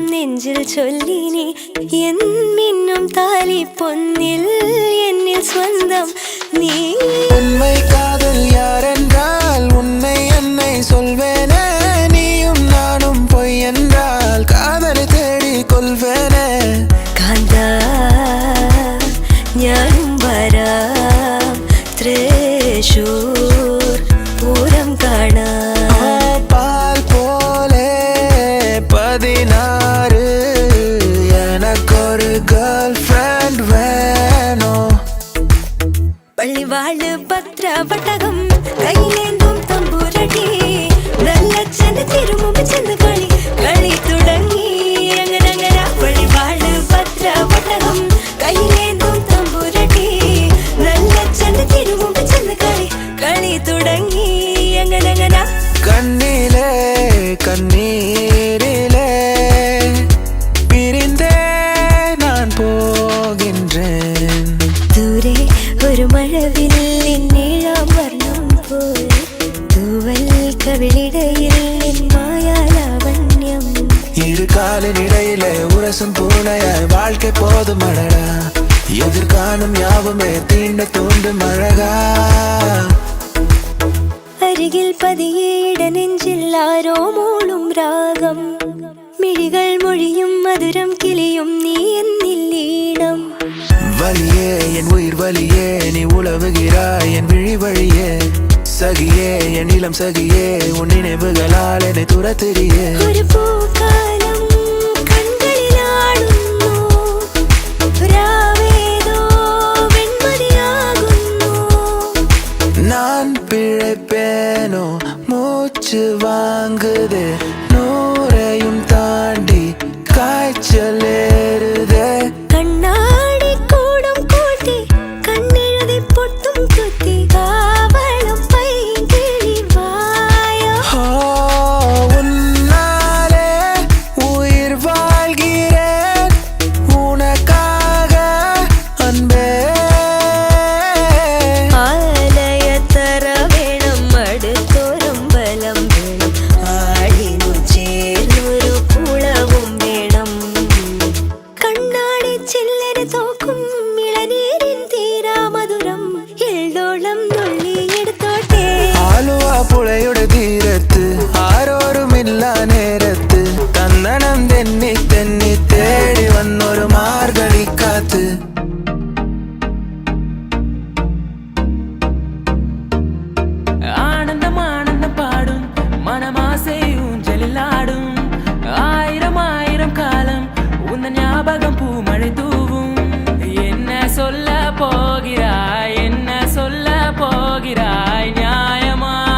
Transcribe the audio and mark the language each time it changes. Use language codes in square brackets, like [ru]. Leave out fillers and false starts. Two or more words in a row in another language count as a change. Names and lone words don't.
[ta] நெஞ்சில் சொல்லி நீ என் மின்னும் தாலி பொன்னில் என்னில் சொந்தம் நீ உண்மை காதல் யாரென்றால் உன்னை என்னை சொல்வேனே நீயும் நானும் பொய் என்றால் காதலை தேடி கொள்வேனே [ml] കാന്താ ഞാനും വരാം തൃശൂർ പൂരം കാണാം [ta] பால் போலே 16 எனக்கொரு [en] girl friend [ta] வேணும் [ml] പള്ളിവാള് പത്രവട്ടകം കയ്യിലേന്തും തമ്പുരടി നല്ല ചെന്ന് തിരുമുമ്പ് ചെന്ന് കളി കളി തുടങ്ങി അങ്ങനങ്ങന പള്ളിവാള് പത്രവട്ടകം കയ്യിലേന്തും തമ്പുരടി നല്ല ചെന്ന് തിരുമുമ്പ് ചെന്ന് കളി കളി തുടങ്ങി അങ്ങനങ്ങന [ta] கண்ணிலே கண்ணீரிலே பிரிந்தே நான் போகின்றேன் [ml] ദൂരെ ഒരു മഴവില്ലിൻ നീളാം വർണ്ണം പോൽ തൂവൽ കവിളിടയിൽ നിൻ മായാലാവണ്യം [ta] இரு காலின் இடையிலே உரசும் பூனையாய் வாழ்க்கை போதும் அழகா எதிர்காணும் யாவுமே தீண்ட தூண்டும் அழகா [ml] അരികിൽ പതിയെ ഇടനെഞ്ചിൽ ആരോ മൂളും രാഗം മിഴികൾ മൊഴിയും മധുരം കിളിയും നീ എന്നിൽ ഈണം [ta] வலியே என் உயிர் வலியே நீ உலவுகிறாய் என் விழி வழியே சகியே என் இளம் சகியே உன் நினைவுகளால் என்னை துரத்திரியே [ml] ഒരു പൂക്കാലം കൺകളിലാടുന്നു രാവേതോ വെൺമതിയാകുന്നു [ta] நான் பிழைப்பேனோ மூச்சு வாங்குதே நூறையும் தாண்டி காய்ச்சல் ஏறுதே [ml] കണ്ണാടി കൂടം കൂട്ടി കണ്ണെഴുതി പൊട്ടും കുത്തി കാവളം പൈകിളി വായോ [ta] ஓ, உன்னாலே உயிர் வாழ்கிறேன் உனக்காக அன்பே [ml] ആലയത്തറ വേണം അടുത്തൊരമ്പലം വേണം ആടിനു ചേർന്നൊരു കുളവും വേണം കണ്ണാടി ചില്ലര തോക്കും ഇളനീരിൻ തീരാ മധുരം എള്ളോളം നുള്ളിയെടുത്തോട്ടെ ആലുവ പുഴയുടെ തീരത്ത് ആരോരുമില്ല നേരത്ത് തന്നണം തെന്നി തെന്നി തേടി വന്നൊരു മാർഗഴിക്കാത്ത് [ta] ஆனந்தம் ஆனந்தம் பாடும் மனமாசை ஊஞ்சலில் ஆடும் ஆயிரம் ஆயிரம் காலம் உந்த ஞாபகம் பூமழை தூவும் என்ன சொல்ல போகிறாய் என்ன சொல்ல போகிறாய் நியாயமா